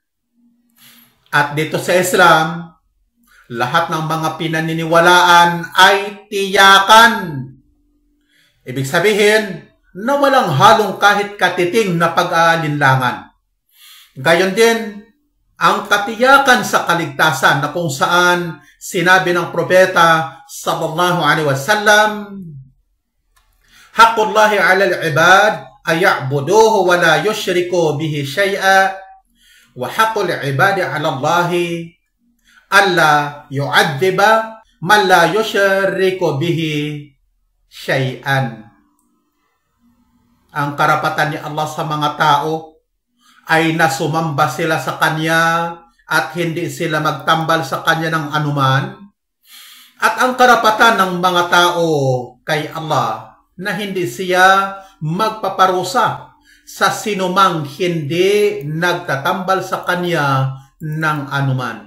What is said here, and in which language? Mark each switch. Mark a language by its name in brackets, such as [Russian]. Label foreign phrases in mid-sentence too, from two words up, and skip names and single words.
[Filipino] At dito sa Islam, lahat ng mga pinaniniwalaan ay tiyakan. Ibig sabihin na walang halong kahit katiting na pag-aalinlangan. Gayon din, ang katiyakan sa kaligtasan na kung saan sinabi ng propeta [Arabic] صلى الله عليه وسلم، حق الله على العباد أن يعبدوه ولا يشركوا به شيئا وحق العباد على الله ألا يعذب من لا يشرك به شيئا. [Filipino] Ang karapatan ni Allah sa mga tao ay nasumamba sila sa Kanya at hindi sila magtambal sa Kanya ng anuman. At ang karapatan ng mga tao kay Allah na hindi siya magpaparusa sa sinumang hindi nagtatambal sa Kanya ng anuman.